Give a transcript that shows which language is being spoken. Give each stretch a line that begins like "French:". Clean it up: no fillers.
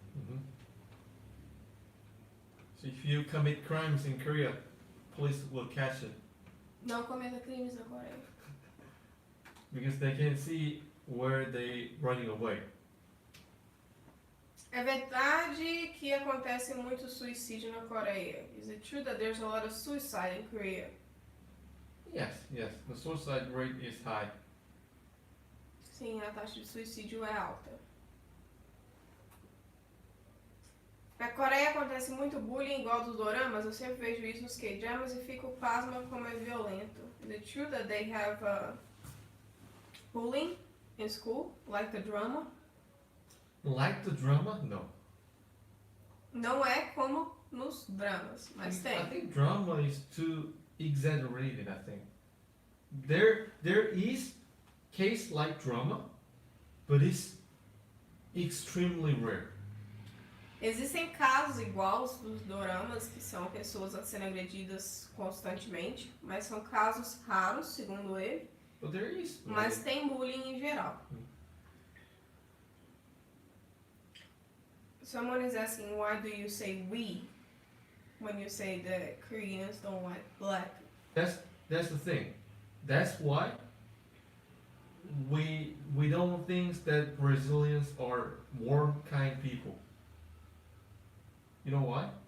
English: Mm-hmm. So if you commit crimes in Korea, police will catch it
Portuguese: Não cometa crimes na Coreia.
English: because they can see where they running away.
Portuguese: É verdade que acontece muito suicídio na Coreia.
English: Is it true that there's a lot of suicide in Korea? Yes. The suicide rate is high.
Portuguese: Sim, a taxa de suicídio é alta. Na Coreia acontece muito bullying igual dos doramas. Eu sempre vejo isso nos K-dramas e fico pasma como é violento.
English: Is it true that they have bullying in school, like the drama? Like the drama? No.
Portuguese: Não é como nos dramas, mas
English: I
Portuguese: tem.
English: think drama is too exaggerated, I think. There is case like drama, but it's extremely rare.
Portuguese: Existem casos iguais dos doramas, que são pessoas sendo agredidas constantemente, mas são casos raros, segundo ele.
English: But there is.
Portuguese: Mas tem bullying em geral.
English: Someone is asking, why do you say we when you say that Koreans don't like black? That's the thing. That's why we don't think that Brazilians are warm, kind people. You know why?